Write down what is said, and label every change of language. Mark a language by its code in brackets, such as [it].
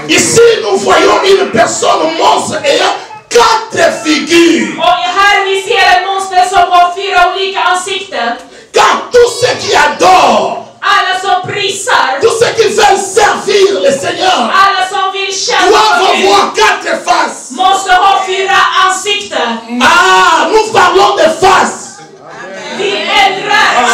[fr] Ici, nous voyons une personne monstre ayant 4 figures. [sv] Och här vi ser en monster som har 4 olika ansikten. [fr] Car tous ceux qui adorent, [sv] Alla som prisar, [fr] tous ceux qui veulent servir le Seigneur, [sv] alla som vill tjäna [fr] doivent [sv] Gud [fr] avoir 4 faces. [sv] måste ha 4 ansikten. [fr] Ah, nous parlons de faces. [sv] Vi ändrar.